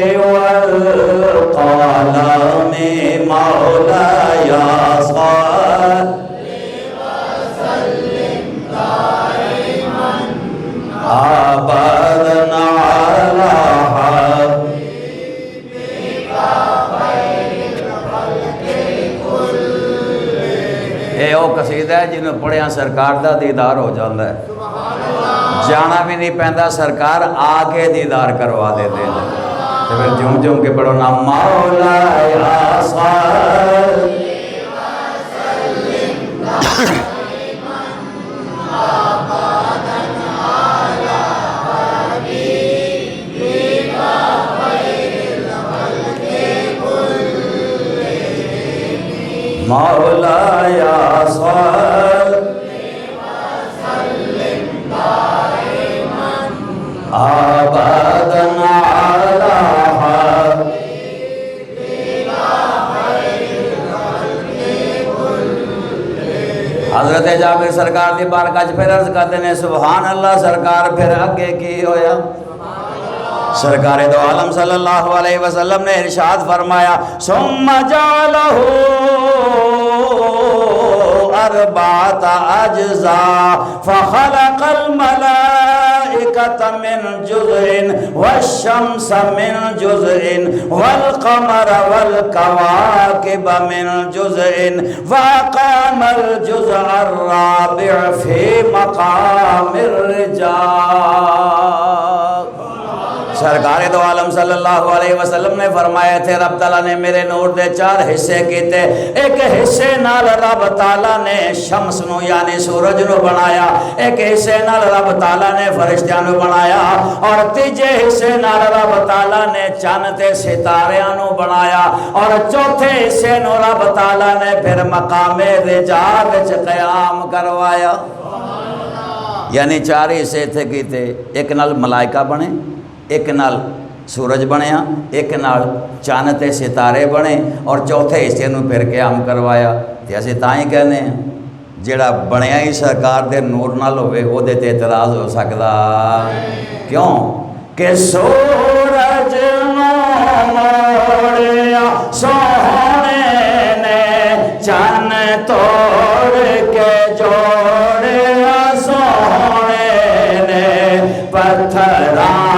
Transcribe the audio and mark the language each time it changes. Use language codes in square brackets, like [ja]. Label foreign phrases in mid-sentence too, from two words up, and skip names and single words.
[ar] والقلم مولاي صل وسلم دائما ابدا على حبيبك خير الخلق كلهم. [pa] اے او قصیدہ ہے جنہوں پڑھیا سرکار دا دیدار ہو جاندہ ہے، جانا بھی نہیں پہندا، سرکار آگے دیدار کروا دیتے ہیں. [ur] تو پھر جم کے پڑھو نا [ar] مولا یا صل وسلم دائما ابدا على حبيبك خير الخلق كلهم. مولا یا صل آباداً علی حبیبک خیر الخلق کلہم. [pa] حضرت جابر سرکار دی بارگاہ پھر عرض کرتے ہیں [ar] سبحان اللہ [pa] سرکار پھر اگے کی ہویا؟ [ur] سرکار دو عالم [ar] صلی اللہ علیہ وسلم [ur] نے ارشاد فرمایا [ar] ثم جعلہ اربعۃ اجزاء فخلق الملائکۃ من جزء والشمس من جزء والقمر والکواکب من جزء وأقام الجزء الرابع في مقام الرجال۔ [pa] سرکار دو عالم [ar] صلی اللہ علیہ وسلم [pa] نے فرمایا تھے رب تعالیٰ نے میرے نور دے 4 حصے کیتے، ایک حصے نال رب تعالیٰ نے شمس نو یعنی سورج نو بنایا، ایک حصے نال رب تعالیٰ نے فرشتیاں نو بنایا، اور تیجے حصے نال رب تعالیٰ نے چاند تے ستاریاں نو بنایا، اور چوتھے حصے نو رب تعالیٰ نے پھر مقام رجا وچ قیام کروایا۔ یعنی 4 حصے تھے کیتے، ایک نال ملائکہ بنے، ایک نال سورج بنیا، ایک نال چاند تے ستارے بنے، اور چوتھے حصے نو پھر قیام کروایا۔ تے اسی تاں ہی کہنے ہیں جیڑا بنیا ہی سرکار دے نور نال ہوئے او دے تے اعتراض ہو سکدا کیوں کہ سورج نو موڑیا سونے نے چاند توڑ کے جوڑیا سونے نے پتھراں